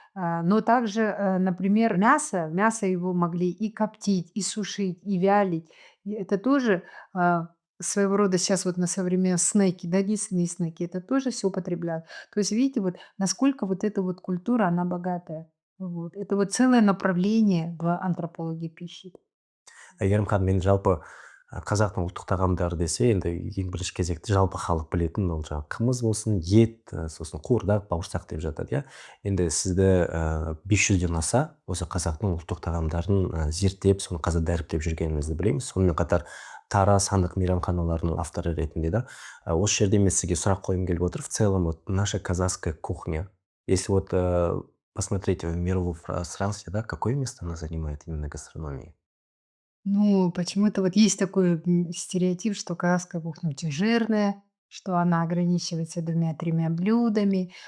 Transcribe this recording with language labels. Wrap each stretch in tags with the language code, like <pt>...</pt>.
<ru>Но также, например, мясо его могли и коптить, и сушить, и вялить. И это тоже своего рода сейчас вот на современные снеки, да, мясные снеки, это тоже все употребляют. То есть видите, вот насколько вот эта вот культура, она богатая. Вот. Это вот целое направление в антропологии пищи.</ru> <kk>Әйгерім ханым, енді жалпы қазақтың ұлттық тағамдары десе, енді ең бірінші кезекте жалпы халық білетін ол жаңағы қымыз болсын, ет, сосын қуырдақ, бауырсақ деп жатады, иә. Енді сізді 500-ден аса осы қазақтың ұлттық тағамдарын зерттеп, соны қазір дәріптеп жүргеніңізді білеміз. Сонымен қатар Тара сандық мейрамханаларының авторы ретінде да. Осы жерде мен сізге сұрақ қойғым келіп отыр.</kk> <ru>В целом, вот наша казахская кухня, если вот посмотреть в мировом пространстве, да, какое место она занимает именно в гастрономии? Ну, почему-то вот есть такой стереотип, что казахская кухня очень жирная, что она ограничивается 2-3 блюдами.</ru>